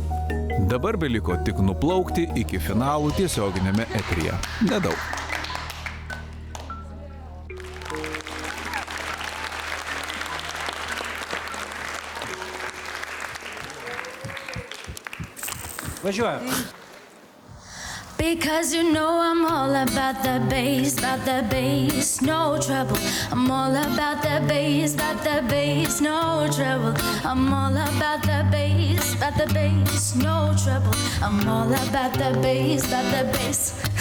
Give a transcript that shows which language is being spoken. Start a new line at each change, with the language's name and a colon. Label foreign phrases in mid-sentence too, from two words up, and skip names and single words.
Lithuanian: Dabar beliko tik nuplaukti iki finalų tiesioginėme eteryje. Nedaug. Važiuojam.
English: Because you know I'm all about the bass, no trouble. I'm all about the bass, no trouble. I'm all about the bass, no trouble. I'm all about the bass.